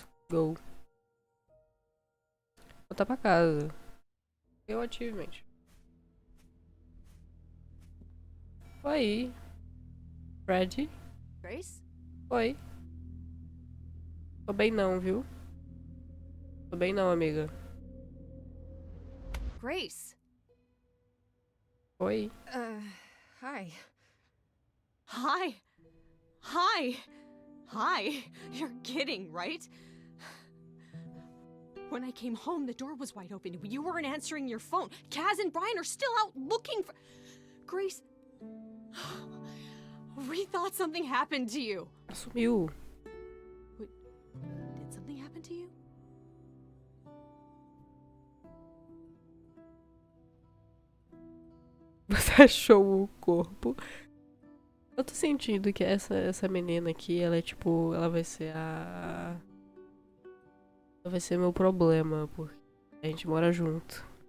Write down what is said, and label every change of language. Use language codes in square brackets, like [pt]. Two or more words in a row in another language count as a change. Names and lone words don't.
[pt] Go. Voltar pra casa. Eu ativamente. Oi. Fred? Grace? Oi. Tô bem não, viu? Tô bem não, amiga. Grace? Oi. [en] Hi. Hi. Hi. Hi. You're kidding, right? When I came home, the door was wide open. You weren't answering your phone. Kaz and Brian are still out looking for... Grace... We thought something happened to you. [pt] Sumiu. [en] Wait, did something happen to you? [pt] Você achou o corpo? Eu tô sentindo que essa menina aqui, ela é tipo... Ela vai ser a... Ela vai ser meu problema, porque a gente mora junto.